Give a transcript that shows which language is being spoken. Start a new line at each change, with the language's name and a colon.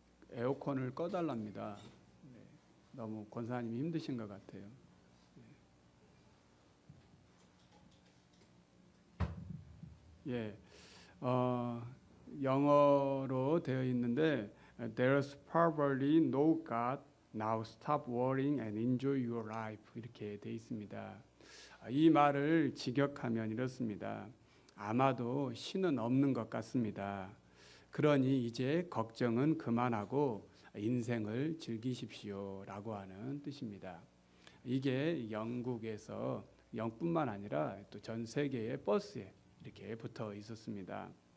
Korean: 에어컨을 꺼달랍니다. 너무 권사님이 힘드신 것 같아요. 영어로 되어 있는데
English: There's probably no God. Now stop worrying and enjoy your life.
Korean: 이렇게 되어 있습니다. 이 말을 직역하면 이렇습니다. 아마도 신은 없는 것 같습니다. 그러니 이제 걱정은 그만하고 인생을 즐기십시오 라고 하는 뜻입니다. 이게 영국에서 영뿐만 아니라 또 전 세계의 버스에 이렇게 붙어 있었습니다.